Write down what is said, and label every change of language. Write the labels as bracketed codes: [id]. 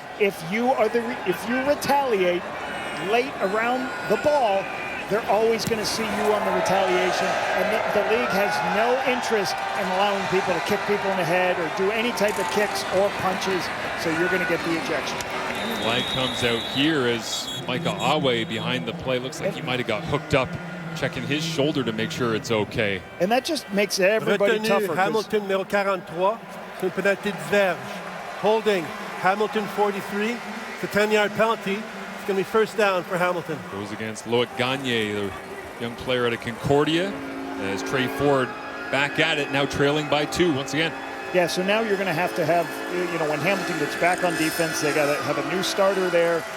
[en] If you retaliate late around the ball, they're always going to see you on the retaliation, and the league has no interest in allowing people to kick people in the head or do any type of kicks or punches, so you're going to get the ejection. Flag comes out here as Micah Awe behind the play. Looks like he might have got hooked up, checking his shoulder to make sure it's okay. And that just makes everybody tougher. [fr] Hamilton numéro 43, c'est une pénalité diverge. [en] Holding Hamilton 43, it's a 10-yard penalty. It's going to be first down for Hamilton. Goes against Loic Gagne, the young player out of Concordia, as Trey Ford back at it, now trailing by 2 once again. Yeah, so now you're going to have, when Hamilton gets back on defense, they got to have a new starter there.